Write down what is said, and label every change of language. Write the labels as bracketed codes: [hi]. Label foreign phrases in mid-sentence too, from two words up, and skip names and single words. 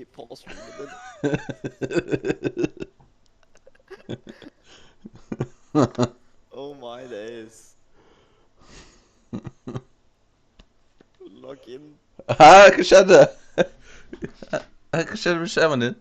[en] Pause for a minute. Oh my days. Log in. [no] Hæ? Hva skjedde? Hva skjedde med skjermen din?